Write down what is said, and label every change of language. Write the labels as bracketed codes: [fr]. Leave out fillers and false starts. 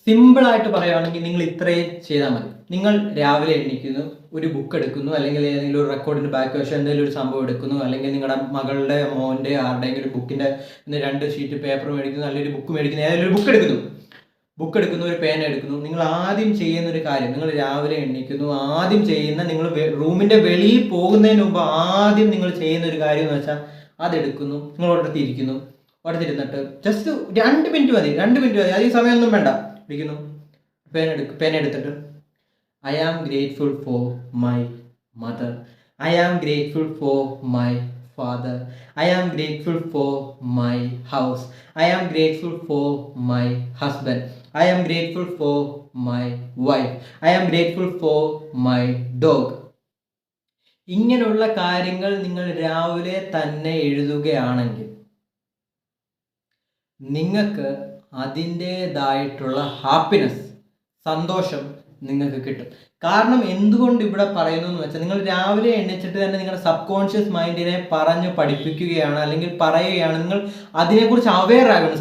[ml] സിമ്പിളായിട്ട് പറയുകയാണെങ്കിൽ നിങ്ങൾ ഇത്രയും ചെയ്താൽ മതി. നിങ്ങൾ രാവിലെ എണീക്കുന്നു, ഒരു ബുക്ക് എടുക്കുന്നു, അല്ലെങ്കിൽ ഏതെങ്കിലും ഒരു റെക്കോർഡിൻ്റെ ബാക്ക് വശം എന്തെങ്കിലും ഒരു സംഭവം എടുക്കുന്നു, അല്ലെങ്കിൽ നിങ്ങളുടെ മകളുടെ മോൻ്റെ ആരുടെയെങ്കിലും ഒരു ബുക്കിൻ്റെ 2 ഷീറ്റ് പേപ്പർ മേടിക്കുന്നു, അല്ലെങ്കിൽ ഒരു ബുക്ക് മേടിക്കുന്നു, ഏതെങ്കിലും ഒരു ബുക്ക് എടുക്കുന്നു, ഒരു പേന എടുക്കുന്നു. നിങ്ങൾ ആദ്യം ചെയ്യുന്ന ഒരു കാര്യം, നിങ്ങൾ രാവിലെ എണീക്കുന്നു, ആദ്യം ചെയ്യുന്ന നിങ്ങൾ റൂമിൻ്റെ വെളിയിൽ പോകുന്നതിന് മുമ്പ് ആദ്യം നിങ്ങൾ ചെയ്യുന്ന ഒരു കാര്യം എന്ന് വെച്ചാൽ അതെടുക്കുന്നു, നിങ്ങൾ അടുത്തിരുന്നിട്ട് ജസ്റ്റ് 2 മിനിറ്റ് മതി, അധികം സമയമൊന്നും വേണ്ട. ഇരിക്കുന്നു, പേന എടുത്തിട്ട് [en] I am grateful for my mother. I am grateful for my father. I am grateful for my house. I am grateful for my husband. I am grateful for my wife. I am grateful for my dog. [ml] ഇങ്ങനെയുള്ള കാര്യങ്ങൾ നിങ്ങൾ രാവിലെ തന്നെ എഴുതുകയാണെങ്കിൽ നിങ്ങൾക്ക് അതിൻ്റേതായിട്ടുള്ള happiness, സന്തോഷം നിങ്ങൾക്ക് കിട്ടും. കാരണം എന്തുകൊണ്ട് ഇവിടെ പറയുന്നു എന്ന് വെച്ചാൽ, നിങ്ങൾ രാവിലെ എണീച്ചിട്ട് തന്നെ നിങ്ങളുടെ സബ് കോൺഷ്യസ് മൈൻഡിനെ പറഞ്ഞ് പഠിപ്പിക്കുകയാണ്, അല്ലെങ്കിൽ പറയുകയാണ്, നിങ്ങൾ അതിനെക്കുറിച്ച് അവെയർ ആകണം.